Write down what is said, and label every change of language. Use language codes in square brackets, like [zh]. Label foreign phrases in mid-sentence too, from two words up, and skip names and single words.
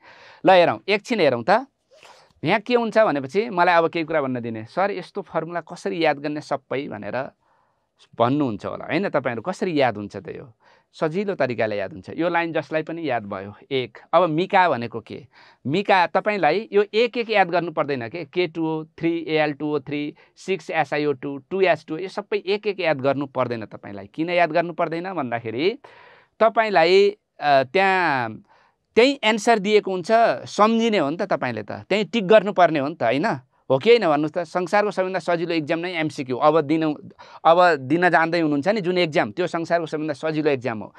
[ne] ल हेरौँ एकछिन, हेरौँ त यहाँ के हुन्छ भनेपछि मलाई अब केही कुरा भन्न दिने, सर यस्तो फर्मुला कसरी याद गर्ने सबै भनेर भन्नुहुन्छ होला हैन। तपाईहरु कसरी याद हुन्छ त, यो सजिलो तरिकाले याद हुन्छ। यो लाइन जसलाई पनि याद भयो एक। अब मिका भनेको के, मिका तपाईलाई यो एक एक याद गर्नु पर्दैन के, K2O 3Al2O3 6SiO2 2H2O यो सबै एक एक याद गर्नु पर्दैन तपाईलाई। किन याद गर्नु पर्दैन भन्दाखेरि तपाईलाई त्यहाँ त्यही एन्सर दिएको हुन्छ, सम्झिने हो नि त तपाईले, त त्यही टिक गर्नुपर्ने हो नि त हैन, हो कि हैन भन्नुस् त। संसारको सबैभन्दा सजिलो एक्जाम नै MCQ अब दिन जान्दै हुनुहुन्छ नि जुन एक्जाम, त्यो संसारको सबैभन्दा सजिलो एक्जाम हो।